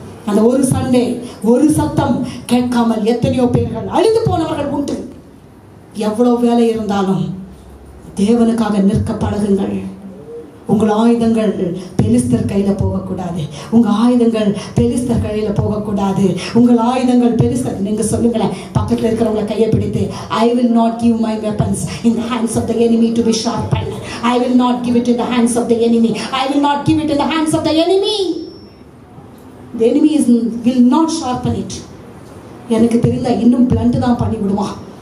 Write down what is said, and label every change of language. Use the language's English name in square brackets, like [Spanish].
[Tamil] அந்த ஒரு சண்டே, ஒரு சத்தம் கேட்காமல் எத்தனையோ பேர்கள் அழிந்து போனவர்கள் உண்டு. எவ்வளவு வேலை இருந்தாலும் தேவனுக்காக நிற்க பழகுங்கள். உங்கள் ஆயுதங்கள் பெலிஸ்தர் கையில போகக்கூடாது. உங்க ஆயுதங்கள் பெலிஸ்தர் கையில போகக்கூடாது. உங்கள் ஆயுதங்கள் பெலிஸ்தர். நீங்க சொல்லுங்களேன், பக்கத்துல இருக்கிறவங்களை கையை பிடித்து, [English] I will not give my weapons in the hands of the enemy to be sharpened. I will not give it in the hands of the enemy. I will not give it in the hands of the enemy. The enemy will not sharpen it. [Tamil] எனக்கு தெரிந்த இன்னும் blend தான் பண்ணி விடுவான்.